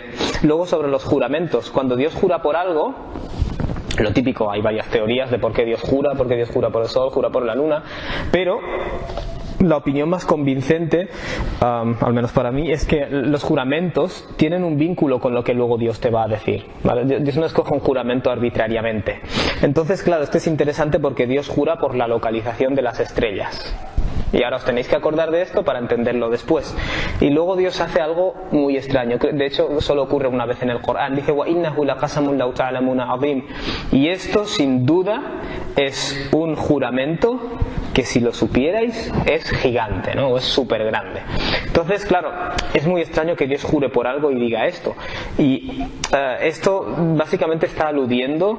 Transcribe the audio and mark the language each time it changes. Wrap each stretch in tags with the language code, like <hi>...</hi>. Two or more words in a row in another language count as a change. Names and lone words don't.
<es>Luego, sobre los juramentos, cuando Dios jura por algo, lo típico, hay varias teorías de por qué Dios jura por el sol, jura por la luna, pero la opinión más convincente, al menos para mí, es que los juramentos tienen un vínculo con lo que luego Dios te va a decir, ¿vale? Dios no escoge un juramento arbitrariamente. Entonces, claro, esto es interesante porque Dios jura por la localización de las estrellas. Y ahora os tenéis que acordar de esto para entenderlo después. Y luego Dios hace algo muy extraño. De hecho, solo ocurre una vez en el Corán. Dice,</es> <ar>وَإِنَّهُ لَقَسَمٌ لَوْ تَعْلَمُونَ عَظِيمٌ.</ar> <es>Y esto, sin duda, es un juramento que si lo supierais es gigante, ¿no? O es súper grande. Entonces, claro, es muy extraño que Dios jure por algo y diga esto. Y esto básicamente está aludiendo.</es>